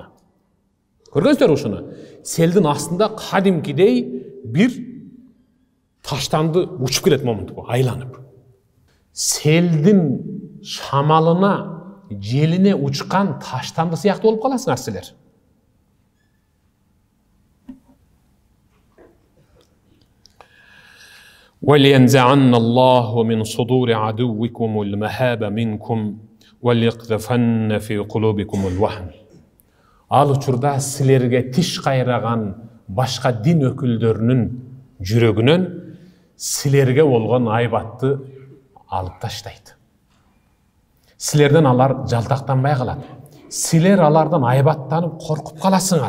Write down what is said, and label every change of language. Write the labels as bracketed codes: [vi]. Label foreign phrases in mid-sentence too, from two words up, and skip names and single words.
[ky] Көргөнсүзбү ушуну? Селдин астында кадимкидей бир таштанды учуп келет момунту айланып. Селдин шамалына, желине учкан таштанды сыяктуу болуп каласыңар силер. [ar] وَلْيَنْزَعَنَّ اللَّهُ مِنْ صُدُورِ عَدُوِّكُمُ الْمَهَابَ مِنْكُمْ وَلْيَقْذَفَنَّ فِي قُلُوبِكُمُ الْوَهْنَ. [ky] Ал учурда силерге тиш кайраган башка дин өкүлдөрүнүн жүрөгүнөн силерге болгон айбатты алып таштайт. Силерден алар жалтактанбай калат. Силер алардан айбаттанып коркуп каласыңар.